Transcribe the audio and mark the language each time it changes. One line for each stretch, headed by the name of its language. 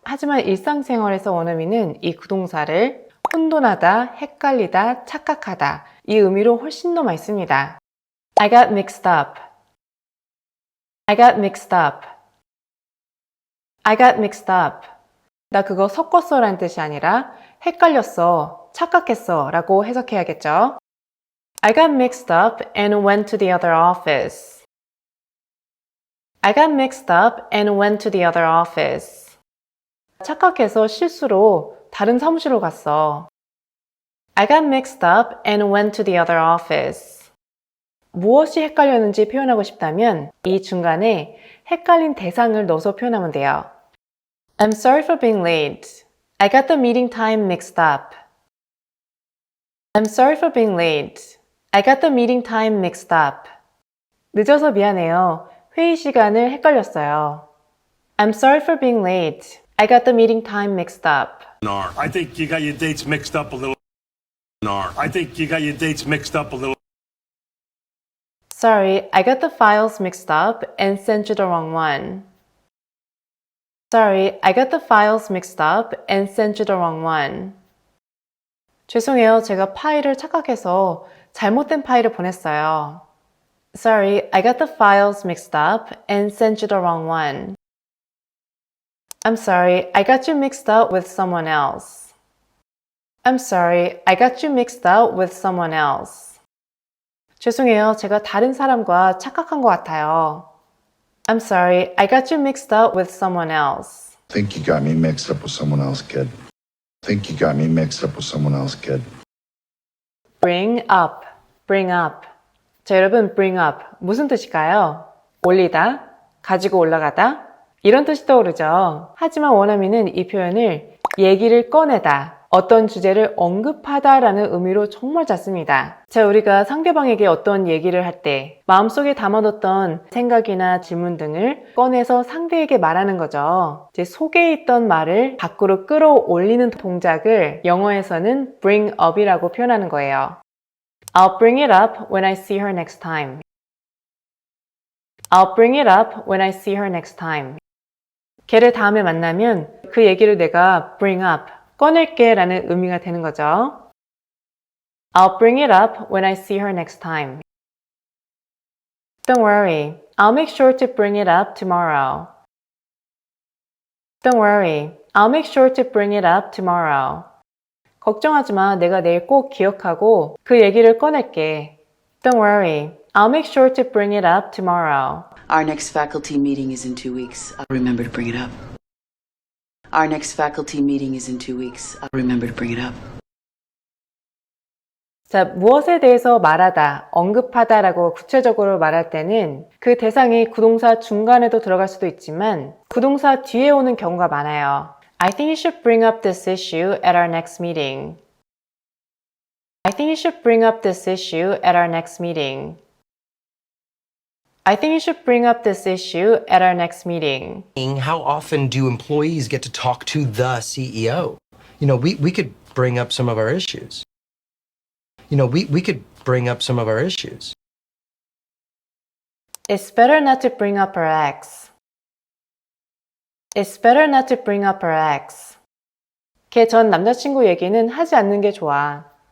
Korean: 하지만 일상생활에서 원어민은 이 구동사를 혼돈하다, 헷갈리다, 착각하다 이 의미로 훨씬 더 많이 씁니다.
English: I got mixed up. I got mixed up. I got mixed up.
Korean: 나 그거 섞었어 라는 뜻이 아니라 헷갈렸어, 착각했어 라고 해석해야겠죠.
English: I got mixed up and went to the other office. I got mixed up and went to the other office.
Korean: 착각해서 실수로 다른 사무실로 갔어.
English: I got mixed up and went to the other office.
Korean: 무엇이 헷갈렸는지 표현하고 싶다면 이 중간에 헷갈린 대상을 넣어서 표현하면 돼요.
English: I'm sorry for being late. I got the meeting time mixed up. I'm sorry for being late. I got the meeting time mixed up.
Korean: 늦어서 미안해요. 회의 시간을 헷갈렸어요.
English: I'm sorry for being late. I got the meeting time mixed up. I think you got your dates mixed up a little. I think you got your dates mixed up a little. Sorry, I got the files mixed up and sent you the wrong one. Sorry, I got the files mixed up and sent you the wrong one.
Korean: 죄송해요, 제가 파일을 착각해서 잘못된 파일을 보냈어요.
English: Sorry, I got the files mixed up and sent you the wrong one. I'm sorry, I got you mixed up with someone else. I'm sorry, I got you mixed up with someone else.
Korean: 죄송해요, 제가 다른 사람과 착각한 것 같아요.
English: I'm sorry, I got you mixed up with someone else. Think you got me mixed up with someone else, kid. Think you got me mixed up with someone else, kid. Bring up, bring up.
Korean: 자, 여러분, bring up 무슨 뜻일까요? 올리다, 가지고 올라가다 이런 뜻이 떠오르죠. 하지만 원어민은 이 표현을 얘기를 꺼내다, 어떤 주제를 언급하다 라는 의미로 정말 잘 씁니다. 자, 우리가 상대방에게 어떤 얘기를 할 때 마음속에 담아뒀던 생각이나 질문 등을 꺼내서 상대에게 말하는 거죠. 제 속에 있던 말을 밖으로 끌어올리는 동작을 영어에서는 bring up이라고 표현하는 거예요.
English: I'll bring it up when I see her next time. I'll bring it up when I see her next time.
Korean: 걔를 다음에 만나면 그 얘기를 내가 bring up, 꺼낼게 라는 의미가 되는 거죠.
English: I'll bring it up when I see her next time. Don't worry, I'll make sure to bring it up tomorrow. Don't worry, I'll make sure to bring it up tomorrow.
Korean: 걱정하지 마, 내가 내일 꼭 기억하고 그 얘기를 꺼낼게.
English: Don't worry, I'll make sure to bring it up tomorrow. Our next faculty meeting is in 2 weeks. I'll remember to bring it up. Our next faculty meeting is in 2 weeks. I'll remember to bring it up.
Korean: 자, 무엇에 대해서 말하다, 언급하다 라고 구체적으로 말할 때는 그 대상이 구동사 중간에도 들어갈 수도 있지만 구동사 뒤에 오는 경우가 많아요.
English: I think you should bring up this issue at our next meeting. I think you should bring up this issue at our next meeting. I think you should bring up this issue at our next meeting. How often do employees get to talk to the CEO? You know, we could bring up some of our issues. You know, we could bring up some of our issues. It's better not to bring up her ex. It's better not to bring up her ex.
Korean: 걔 전 남자친구 얘기는 하지 않는 게 좋아.